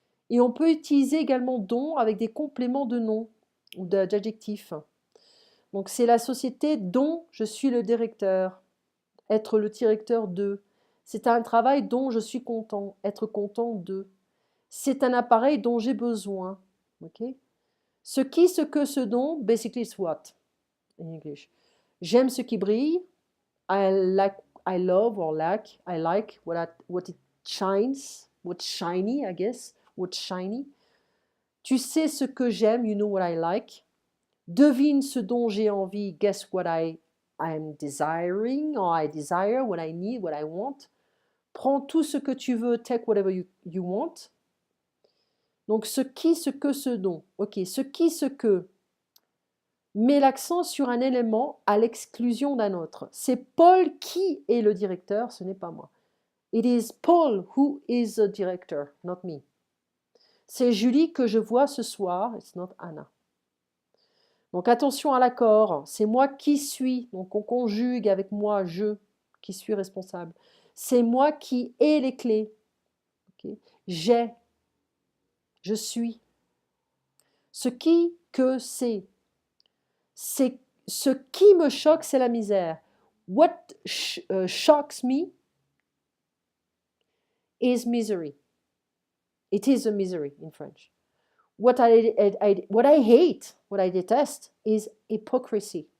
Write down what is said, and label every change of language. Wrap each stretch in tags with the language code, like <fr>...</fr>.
<fr>Et on peut utiliser également dont avec des compléments de nom ou d'adjectifs. Donc c'est la société dont je suis le directeur, être le directeur de. C'est un travail dont je suis content, être content de. C'est un appareil dont j'ai besoin. Okay? Ce qui, ce que, ce dont,</fr> <en>basically it's what in English.</en> <fr>J'aime ce qui brille.</fr> <en>I love or I like what it shines. What's shiny, I guess. What's shiny.</en> <fr>Tu sais ce que j'aime,</fr> <en>you know what I like.</en> <fr>Devine ce dont j'ai envie,</fr> <en>guess what I'm desiring, or I desire, what I need, what I want.</en> <fr>Prends tout ce que tu veux,</fr> <en>take whatever you want.</en> <fr>Donc, ce qui, ce que, ce dont. Ok, ce qui, ce que. Met l'accent sur un élément à l'exclusion d'un autre. C'est Paul qui est le directeur, ce n'est pas moi.</fr> <en>It is Paul who is the director, not me.</en> <fr>C'est Julie que je vois ce soir,</fr> <en>it's not Anna.</en> <fr>Donc attention à l'accord, c'est moi qui suis, donc on conjugue avec moi, je, qui suis responsable. C'est moi qui ai les clés. Okay. J'ai, je suis. Ce qui, que c'est. C'est ce qui me choque, c'est la misère.</fr> <en>What shocks me is misery. It is a misery in French. What I hate, what I detest is hypocrisy.</en>